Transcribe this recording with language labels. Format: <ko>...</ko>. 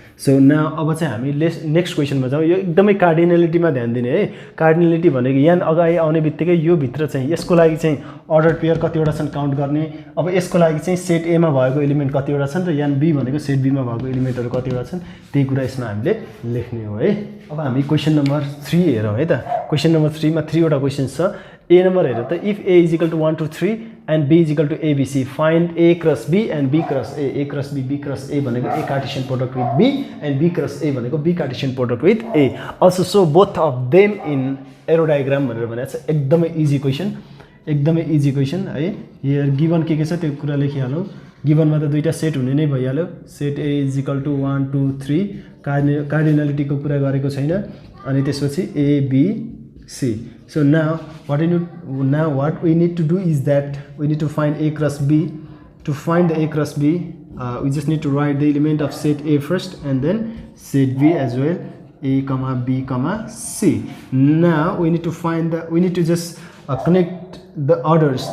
<ne>So अब चाहिँ हामी नेक्स्ट क्वेसनमा जाउँ। यो एकदमै कार्डिनलिटीमा ध्यान दिने है। कार्डिनलिटी भनेको यहाँ अगाडि आउने बित्तिकै यो भित्र चाहिँ यसको लागि चाहिँ अर्डर पेयर कतिवटा छन् काउन्ट गर्ने। अब यसको लागि चाहिँ सेट एमा भएको एलिमेन्ट कतिवटा छन् र एन बी भनेको सेट बीमा भएको एलिमेन्टहरू कतिवटा छन् त्यही कुरा यसमा हामीले लेख्ने हो है। अब हामी क्वेसन नम्बर 3 हेरौँ है त। क्वेसन नम्बर 3 मा 3 वटा क्वेसन्स छ। A नम्बर हेरौँ त।</ne> <en>If A is equal to 1 to 3 and B is equal to ABC find A cross B and B cross A। A cross B B cross A भनेको A Cartesian product with B and B cross A भनेको B Cartesian product with A। Also so both of them in arrow diagram</en> <ne>भनेर भनेको छ। एकदमै easy question, एकदमै easy question है। Here given के छ त्यो कुरा लेखिहालौँ। गिभनमा त दुईटा सेट हुने नै भइहाल्यो। Set A is equal to 1 2 3 कार्डिनलिटीको कुरा गरेको छैन। अनि त्यसपछि A B C।</ne> <en>So now what we need to do is that we need to find A cross B. To find the A cross B, we just need to write the element of set A first and then set B as well. A comma B comma C. Now we need to just connect the orders.</en>